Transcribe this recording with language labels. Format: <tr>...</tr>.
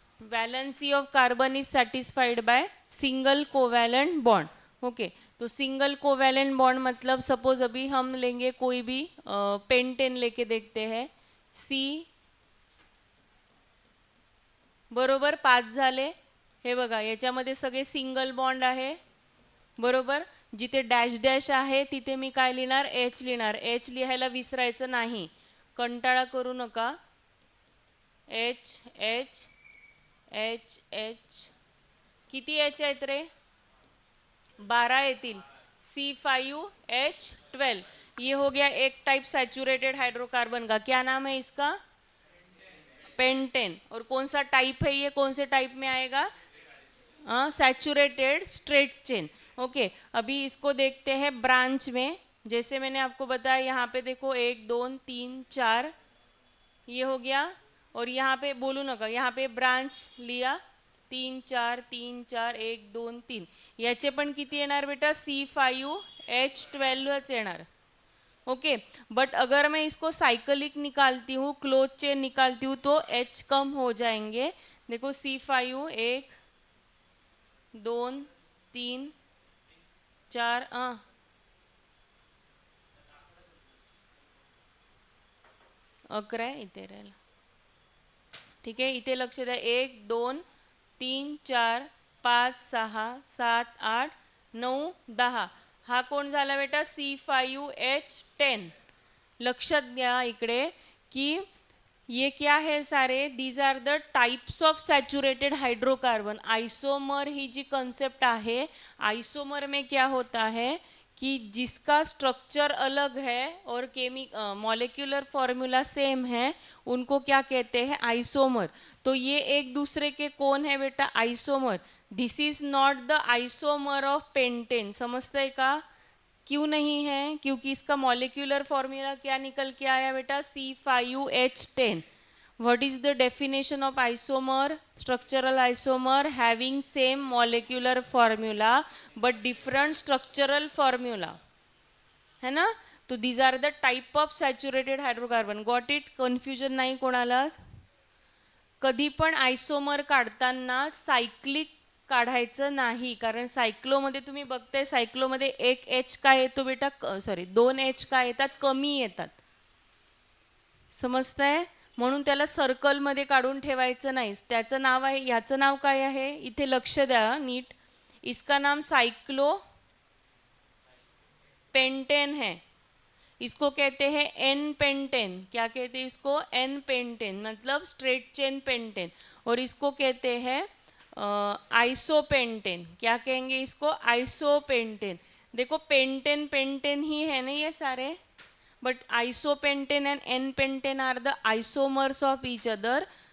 <en>Valency of carbon is satisfied by single covalent bond.</en> <hi>Okay, तो single covalent bond मतलब suppose अभी हम लेंगे कोई भी पेंटेन लेके देखते हैं,</hi> <mr>सी बरोबर 5 झाले। हे बघा याच्यामध्ये सगळे सिंगल बॉन्ड आहे बरोबर। जिथे डॅश डॅश आहे तिथे मी काय लिहिणार, एच लिहिणार। एच लिहायला विसरायचं नाही, कंटाळा करू नका। एच एच एच एच किती एच आहेत रे, 12 येतील।</mr> <hi>C5H12 ये हो गया एक टाइप सैचुरेटेड हाइड्रोकार्बन का। क्या नाम है इसका, पेंटेन। और कौन सा टाइप है ये, कौन से टाइप में आएगा, सैचुरेटेड स्ट्रेट चेन। ओके, अभी इसको देखते हैं ब्रांच में। जैसे मैंने आपको बताया यहाँ पे देखो 1 2 3 4 ये हो गया। और यहाँ पे</hi> <mr>बोलू नका,</mr> <hi>यहाँ पे ब्रांच लिया</hi> <mr>3 4 3 4 1 2 3 याचे पण किती येणार बेटा, C5H12 येणार।</mr> <hi>ओके, बट अगर मैं इसको साइक्लिक निकालती हूँ, क्लोज चेन निकालती हूँ तो H कम हो जाएंगे।</hi> <mr>देखो C5 1 2 3 4 11 आहे इथे राहिला। ठीक आहे, इथे लक्ष द्या, 1 2 3 4 5 6 7 8 9 10 हा कोण झाला बेटा, C5H10। लक्षात द्या इकडे</mr> <hi>कि ये क्या है सारे,</hi> <en>These are the types of saturated hydrocarbon.</en> <mr>Isomer he G concept आहे,</mr> <hi>आइसोमर में क्या होता है कि जिसका स्ट्रक्चर अलग है और मॉलिक्यूलर फॉर्मूला सेम है, उनको क्या कहते हैं, आइसोमर। तो ये एक दूसरे के कौन है बेटा, isomer.</hi> <en>this is not the isomer of pentane,</en> <hi>समझते हैं का, क्यों नहीं है, क्योंकि इसका मॉलिक्यूलर फॉर्मूला क्या निकल के आया बेटा, C5H10।</hi> <en>What is the definition of isomer, structural isomer having same molecular formula but different structural formula, है ना। तो these are the type of saturated hydrocarbon. Got it,</en> <mr>confusion नाही कोणाला। कधी पण आइसोमर काढताना सायक्लिक काढायचं नाही, कारण सायक्लोमध्ये तुम्ही बघताय, सायक्लोमध्ये एक एच काय येतो बेटा, सॉरी 2 एच काय येतात, कमी येतात, समजतंय। म्हणून त्याला सर्कलमध्ये काढून ठेवायचं नाही। त्याचं नाव आहे, याचं नाव काय आहे, इथे लक्ष द्या नीट,</mr> <hi>इसका नाम साइक्लो पेंटेन है। इसको कहते हैं एन पेंटेन। क्या कहते हैं इसको, एन पेंटेन, मतलब स्ट्रेट चेन पेंटेन। और इसको कहते हैं आइसोपेंटेन। क्या कहेंगे इसको, आइसोपेंटेन। देखो पेंटेन पेंटेन ही है ना ये सारे,</hi> <en>But isopentane and n pentane are the isomers of each other.</en>